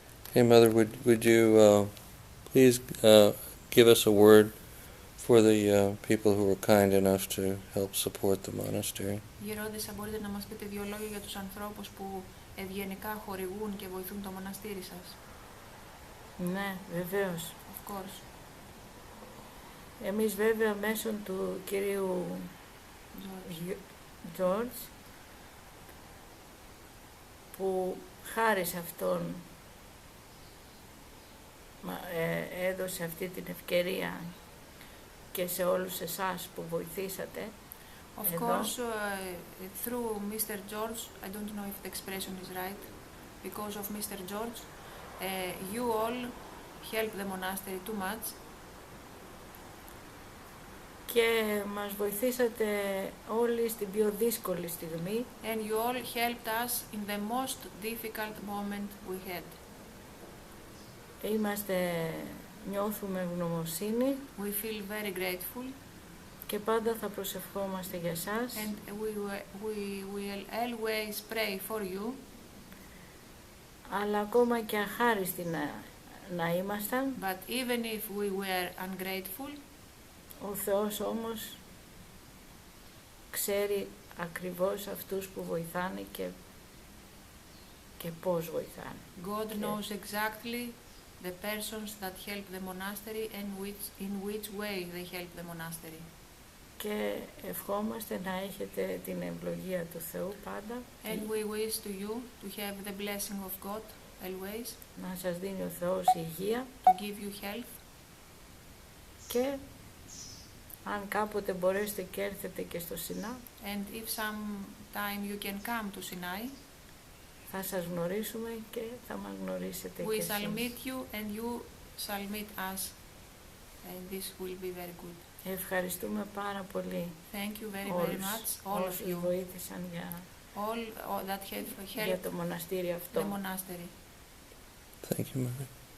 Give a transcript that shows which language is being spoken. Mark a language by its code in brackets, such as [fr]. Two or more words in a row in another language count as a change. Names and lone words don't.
[en] Hey, Mother, would you please give us a word for the people who were kind enough to help support the monastery? [el] Γερόντισσα, μπορείτε να μας πείτε δύο λόγια για τους ανθρώπους που ευγενικά χορηγούν και βοηθούν το μοναστήρι σας? Ναι, βεβαίως. [en] Of course. [el] Εμείς βέβαια μέσω του κυρίου George, που χάρη σε αυτόν έδωσε αυτή την ευκαιρία και σε όλους εσάς που βοηθήσατε. [en] Of course, through Mr. George, I don't know if the expression is right, because of Mr. George, you all helped the monastery too much. [el] Και μας βοηθήσατε όλοι στην πιο δύσκολη στιγμή. [en] And you all helped us in the most difficult moment we had. [el] Νιώθουμε ευγνωμοσύνη. [en] We feel very grateful. [el] Και πάντα θα προσευχόμαστε για εσάς. [en] And we will always pray for you. [el] Αλλά ακόμα και αχάριστοι να ήμασταν. [en] But even if we were ungrateful, [el] ο Θεός όμως ξέρει ακριβώς αυτούς που βοηθάνε και πώς βοηθάνε. [en] God knows exactly the persons that help the monastery and in which way they help the monastery. [el] Και ευχόμαστε να έχετε την ευλογία του Θεού πάντα. [en] And we wish to you to have the blessing of God always. [el] Να σας δίνει ο Θεός υγεία. [en] To give you health. [el] Και αν κάποτε μπορέσετε και έρθετε και στο Σινά. [en] And if sometime you can come to Sinai. [el] Θα σας γνωρίσουμε και θα μας γνωρίσετε [en] we [el] και εσείς. [en] We shall meet you and you shall meet us. And this will be very good. [el] Ευχαριστούμε πάρα πολύ. [en] Thank you very much, all of you. [el] Βοήθησαν [en] all that have helped [el] για το μοναστήρι αυτό. [en] The monastery. Thank you, Mother.